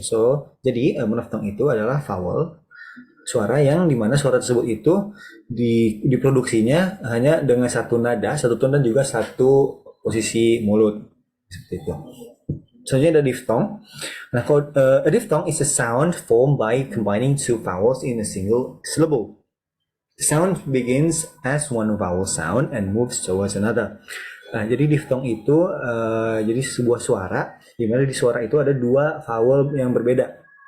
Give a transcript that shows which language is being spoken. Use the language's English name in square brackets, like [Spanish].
[Indonesian] So, jadi monophthong itu adalah vowel, suara yang dimana suara tersebut itu diproduksinya hanya dengan satu nada, satu tone dan juga satu posisi mulut. Seperti itu. Selanjutnya ada diphthong. [English] Nah, a diphthong is a sound formed by combining two vowels in a single syllable. The sound begins as one vowel sound and moves towards another. [Indonesian] Nah, jadi diphthong itu jadi sebuah suara, di mana di suara itu ada dua vowel yang berbeda.